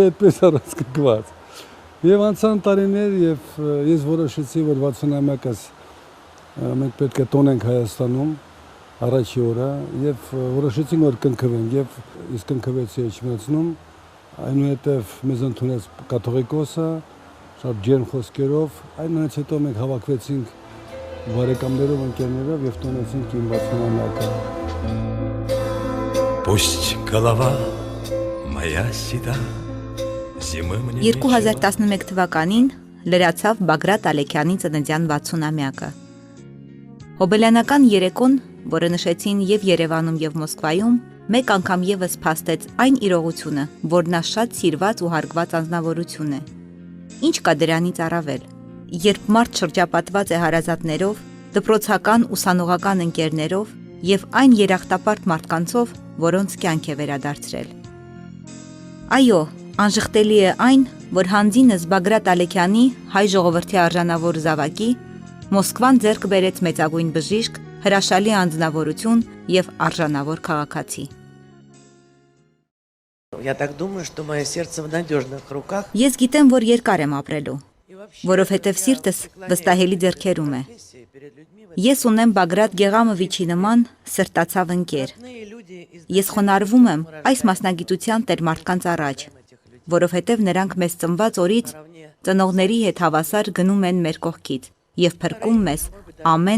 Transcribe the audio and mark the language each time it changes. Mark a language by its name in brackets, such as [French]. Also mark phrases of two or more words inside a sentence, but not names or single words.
[Armenian] այդպես առանց կգված։ Եվ անցան տարիներ եւ ես որոշեցի, որ 60-ամյակս մենք պետք է տոնենք Հայաստանում առաջի օրը եւ որոշեցինք, որ կնքվենք եւ ես կնքվեցի Էջմիածնում, այնուհետեւ մեզ ընդունեց կաթողիկոսը, շատ ջերմ խոսքերով, այնուհետեւ հետո մենք հավաքվեցինք բարեկամներով, ընկերներով եւ տոնեցինք իմ 60-ամյակը։ [Russian] Пусть голова моя седа, зимы мне [Armenian] 2011 թվականին լրացավ Բագրատ Ալեքյանի ծննդյան 60-ամյակը։ Հոբելյանական երեկոն, որը նշեցին եւ Երևանում եւ Մոսկվայում, մեկ անգամ եւս փաստեց այն իրողությունը, որ նա շատ սիրված ու հարգված անձնավորություն է։ Ինչ կա դրանից առավել, երբ մարդ շրջապատված է հարազատներով, դպրոցական ուսանողական ընկերներով եւ այն երախտապարտ մարդկանցով, որոնց կյանք է վերադարձրել։ Այո, անժխտելի է այն, որ հանձինս Բագրատ Ալեքյանի հայ ժողովրդի արժանավոր զավակի Մոսկվան ձեռք բերեց մեծագույն բժիշկ, հրաշալի անձնավորություն եւ արժանավոր քաղաքացի։ [Russian] Я так думаю, что мое сердце в надежных руках. [Armenian] Ես գիտեմ, որ երկար եմ ապրելու, որովհետև սիրտս վստահելի ձեռքերում է։ Ես ունեմ Բագրատ Գեղամովիչի նման սրտացավ ընկեր։ Ես խոնարհվում եմ այս մասնագիտության տերմարդկանց առաջ, որովհետև նրանք մեզ ծնված օրից ծնողների հետ հավասար գնում են մեր կողքից եւ փրկում մեզ ամեն